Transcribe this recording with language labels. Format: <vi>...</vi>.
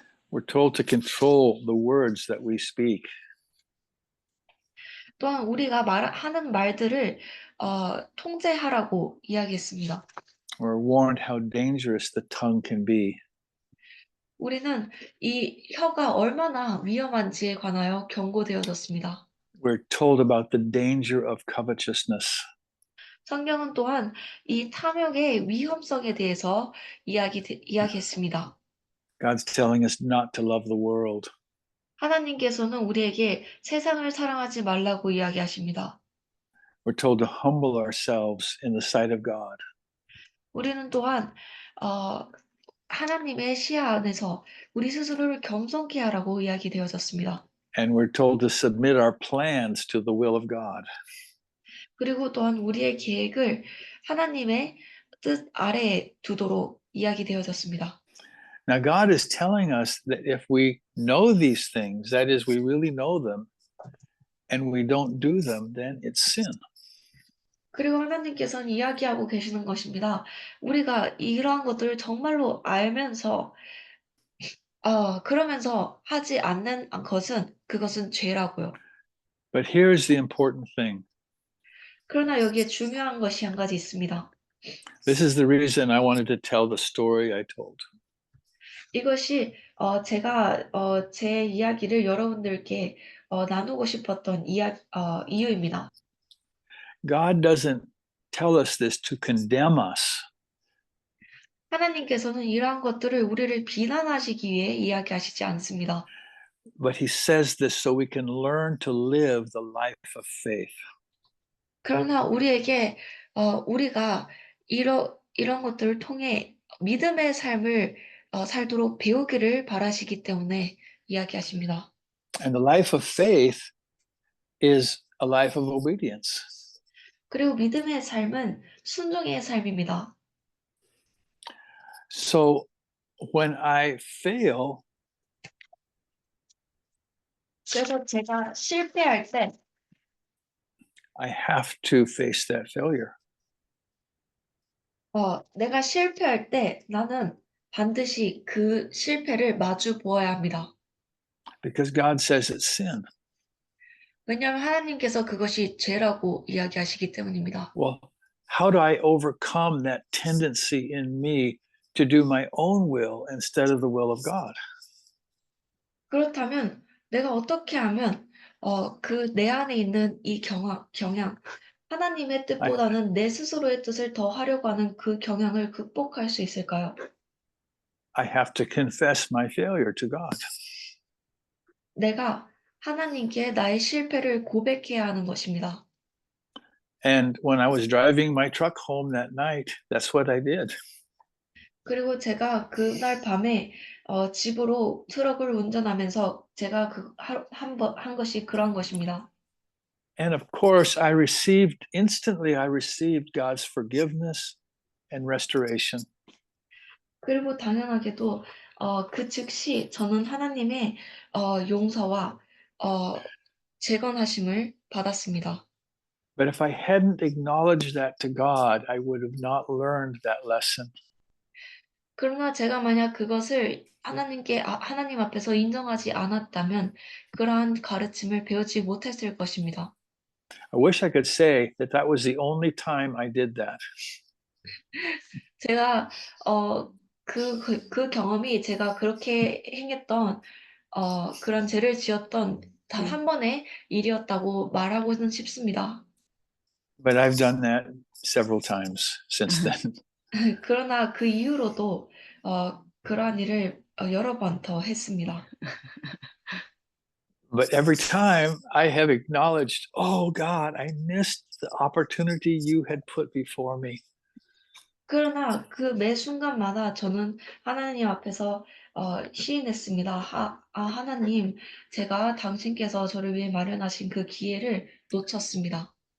<en>We're told to control the words that we speak.</en> <ko>또한 우리가 하는 말들을 통제하라고 이야기했습니다.</ko> <en>We're warned how dangerous the tongue can be.</en> <ko>우리는 이 혀가 얼마나 위험한지에 관하여 경고되어졌습니다.</ko> <en>We're told about the danger of covetousness.</en> <ko>성경은 또한 이 탐욕의 위험성에 대해서 이야기했습니다.</ko> <en>God's telling us not to love the world.</en> <ko>하나님께서는 우리에게 세상을 사랑하지 말라고 이야기하십니다.</ko> <en>We're told to humble ourselves in the sight of God.</en> <ko>우리는 또한 하나님의 시야 안에서 우리 스스로를 겸손케 하라고 이야기되어졌습니다.</ko> <en>And we're told to submit our plans to the will of God.</en> <ko>그리고 또한 우리의 계획을 하나님의 뜻 아래에 두도록 이야기되어졌습니다.</ko> <en>Now, God is telling us that if we know these things, that is, we really know them, and we don't do them, then it's sin.</en> <ko>그리고 하나님께서는 이야기하고 계시는 것입니다. 우리가 이러한 것들을 정말로 알면서 그러면서 하지 않는 것은 그것은 죄라고요.</ko> <en>But here's the important thing.</en> <ko>그러나 여기에 중요한 것이 한 가지 있습니다.</ko> <en>This is the reason I wanted to tell the story I told.</en> <ko>이것이 제가 제 이야기를 여러분들께 나누고 싶었던 이유입니다.</ko> <en>God doesn't tell us this to condemn us.</en> <ko>하나님께서는 이러한 것들을 우리를 비난하시기 위해 이야기하시지 않습니다.</ko> <en>But he says this so we can learn to live the life of faith.</en> <ko>그러나 우리에게 우리가 이런 것들을 통해 믿음의 삶을 살도록 배우기를 바라시기 때문에 이야기하십니다.</ko> <en>And the life of faith is a life of obedience.</en> <ko>그리고 믿음의 삶은 순종의 삶입니다.</ko> <en>So when I fail,</en> <ko>그래서 제가 실패할 때</ko> <en>I have to face that failure.</en> <ko>내가 실패할 때 나는 반드시 그 실패를 마주 보아야 합니다.</ko> <en>because God says it's sin.</en> <ko>왜냐하면 하나님께서 그것이 죄라고 이야기하시기 때문입니다.</ko> <en>Well, how do I overcome that tendency in me to do my own will instead of the will of God?</en> <ko>그렇다면 내가 어떻게 하면 그 내 안에 있는 이 경향, 하나님의 뜻보다는 내 스스로의 뜻을 더 하려고 하는 그 경향을 극복할 수 있을까요?</ko> <en>I have to confess my failure to God.</en> <ko>내가 하나님께 나의 실패를 고백해야 하는 것입니다.</ko> <en>And when I was driving my truck home that night, that's what I did.</en> <ko>그리고 제가 그날 밤에 집으로 트럭을 운전하면서 제가 한 것이 그런 것입니다.</ko> <en>And of course, instantly I received God's forgiveness and restoration.</en> <ko>그리고 당연하게도 그 즉시 저는 하나님의 용서와 재건하심을 받았습니다.</ko> <en>But if I hadn't acknowledged that to God, I would have not learned that lesson.</en> <ko>그러나 제가 만약 그것을 하나님 앞에서 인정하지 않았다면 그러한 가르침을 배우지 못했을 것입니다.</ko> <en>I wish I could say that that was the only time I did that.</en> <ko>제가 그 경험이 제가 그렇게 행했던 그런 죄를 지었던 단 한 번의 일이었다고 말하고는 싶습니다.</ko> <en>But I've done that several times since then.</en> <ko>그러나 그 이후로도 그러한 일을 여러 번 더 했습니다.</ko> <en>But every time I have acknowledged, oh God, I missed the opportunity you had put before me.</en> <ko>그러나 그 매 순간마다 저는 하나님 앞에서 시인했습니다. 하나님, 제가 당신께서 저를 위해 마련하신 그 기회를 놓쳤습니다.</ko>